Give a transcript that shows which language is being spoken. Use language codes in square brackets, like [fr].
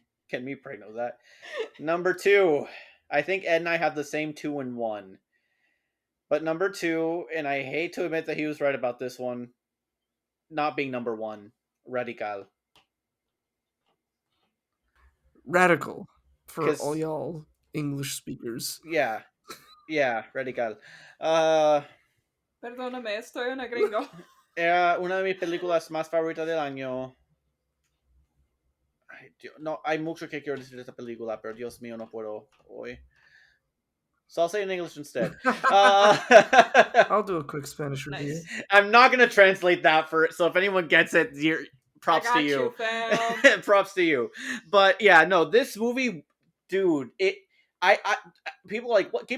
[en] Get me pregnant with that. Number 2. I think Ed and I have the same 2 and 1. But number 2, and I hate to admit that he was right about this one, not being number 1, Radical. Radical for 'Cause- all y'all English speakers. Yeah, Radical. [es] Perdóname, estoy una gringo. Era una de mis películas más favoritas del año. Ay, Dios, no, hay mucho que quiero decir de esta película, pero Dios mío, no puedo hoy. [en] So I'll say it in English instead. I'll do a quick Spanish review. Nice. I'm not gonna translate that for it. So if anyone gets it, props I got to you. fam. Props to you. But yeah, no, this movie, dude, I people are like, what?